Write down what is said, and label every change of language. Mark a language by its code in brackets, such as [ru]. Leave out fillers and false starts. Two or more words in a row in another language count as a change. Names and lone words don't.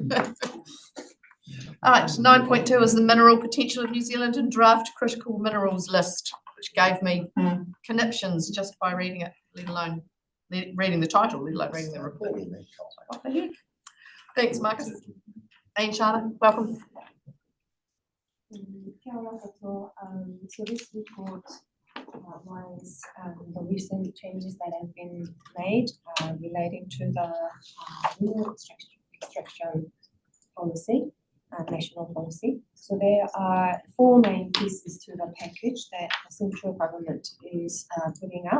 [en] All right, 9.2 is the mineral potential of New Zealand and draft critical minerals list, which gave me conniptions just by reading it, let alone reading the title, let alone reading the report. What the heck? Thanks, Marcus. Aileen Charter, welcome. [mi] Kia ora koutou. [en] So this report outlines the recent changes that have been made relating to the mineral extraction policy, national policy. So there are 4 main pieces to the package that the central government is putting out.